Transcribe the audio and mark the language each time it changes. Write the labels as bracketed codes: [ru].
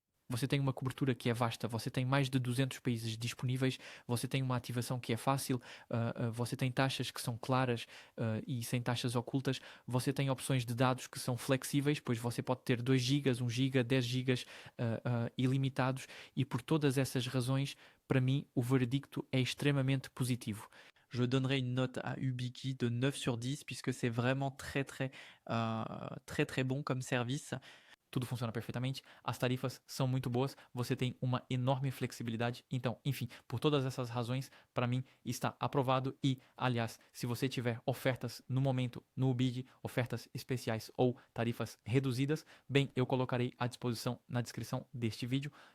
[pt] Você tem uma cobertura que é vasta, você tem mais de 200 países disponíveis, você tem uma ativação que é fácil, você tem taxas que são claras e sem taxas ocultas, você tem opções de dados que são flexíveis, pois você pode ter 2 gigas, 1 giga, 10 gigas ilimitados e por todas essas razões, para mim, o veredicto é extremamente positivo. [fr] Je donnerai une note à Ubiki de 9 sur 10 puisque c'est vraiment très très bon comme service. [pt] Tudo funciona perfeitamente, as tarifas são muito boas, você tem uma enorme flexibilidade. Então, enfim, por todas essas razões, para mim está aprovado. E, aliás, se você tiver ofertas no momento no Ubid, ofertas especiais ou tarifas reduzidas, bem, eu colocarei à disposição na descrição deste vídeo.